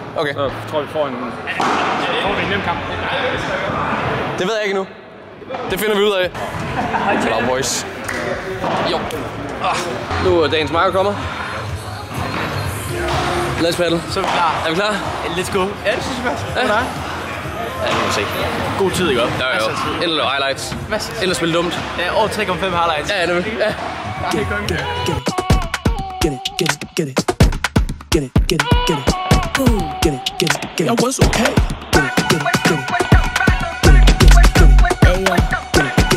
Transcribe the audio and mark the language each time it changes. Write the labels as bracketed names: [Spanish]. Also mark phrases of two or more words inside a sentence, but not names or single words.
[Danish] Okay. Så tror vi får en nem kamp. Det ved jeg ikke endnu. Det finder vi ud af. [English] Hello, boys. Jo. [Danish] Nu er dagens marker kommet. Lad os paddle. Så er vi klar. Er vi klar? [English] Let's go. [Danish] Ja, det synes jeg faktisk. Ja. Ja, det må vi se. God tid, ikke? Jo. Ind og lave highlights. Ind og spille dumt. Ja, over 3,5 highlights. Ja, det vil. Ja. [English] Get it, get it. Get it. That was okay. Get it.